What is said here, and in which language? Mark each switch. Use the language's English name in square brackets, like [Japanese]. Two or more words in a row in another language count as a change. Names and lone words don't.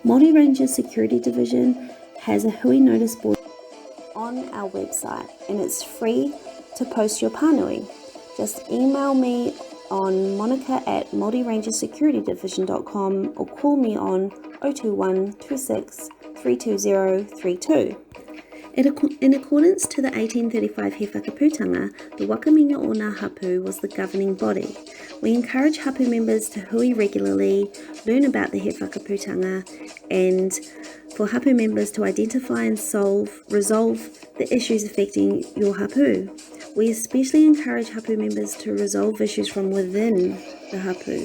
[English] Māori Rangers Security Division has a hui notice board on our website, and it's free to post your pānui. Just email me on monica@maorirangersecuritydivision.com or call me on 021 26 320 32. In accordance to the 1835 He Whakaputanga, the [Māori] Wakaminga o ngā hapu [English] was the governing body. We encourage hapu members to hui regularly, learn about the He Whakaputanga, and for hapu members to identify and resolve the issues affecting your hapu. We especially encourage hapu members to resolve issues from within the hapu.